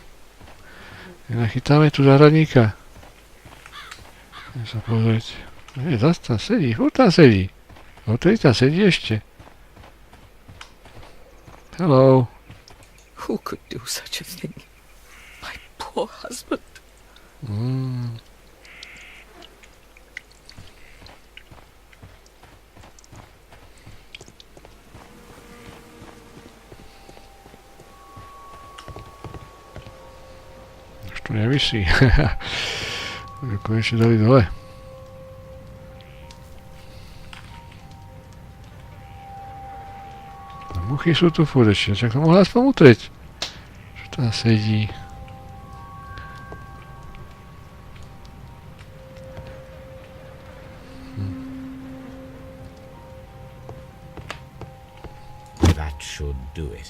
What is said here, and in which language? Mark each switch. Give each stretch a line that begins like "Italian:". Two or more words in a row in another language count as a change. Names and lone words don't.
Slovak: Nenachytáme tu záhradníka. Idem sa pozrieť. Nie, zase tam sedí, furt tam sedí. Odtedy tam sedí ešte.
English: Hello. Who could do such a thing? My poor husband.
Slovak: Už to nevisí. Už ho konečne dali dole. A muchy sú tu furt ešte, čak to mohla aspoň utrieť. Čo tam sedí?
English: That should do it.